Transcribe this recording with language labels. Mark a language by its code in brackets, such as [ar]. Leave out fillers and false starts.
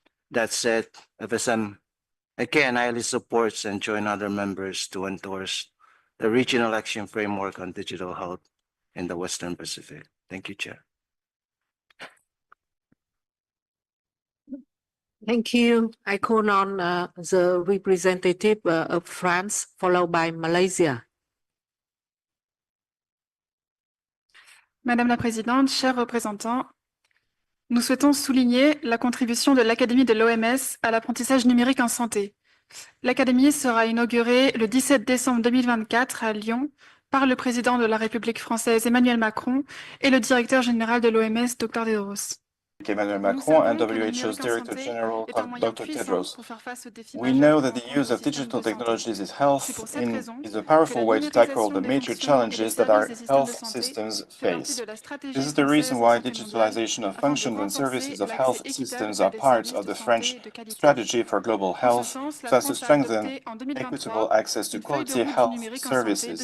[en] That said, FSM again highly supports and join other members to endorse the Regional Action Framework on Digital Health in the Western Pacific. Thank you, Chair. Thank you. I call on the representative of France, followed by Malaysia. [fr] Madame la Présidente, chers représentants, nous souhaitons souligner la contribution de l'Académie de l'OMS à l'apprentissage numérique en santé. L'Académie sera inaugurée le 17 décembre 2024 à Lyon par le président de la République française Emmanuel Macron et le directeur général de l'OMS, Dr Tedros. [en] Emmanuel Macron and WHO's Director General, Dr. Tedros. We know that the use of digital technologies in health is a powerful way to tackle the major challenges that our health systems face. This is the reason why digitalization of functions and services of health systems are part of the French strategy for global health, so as to strengthen equitable access to quality health services.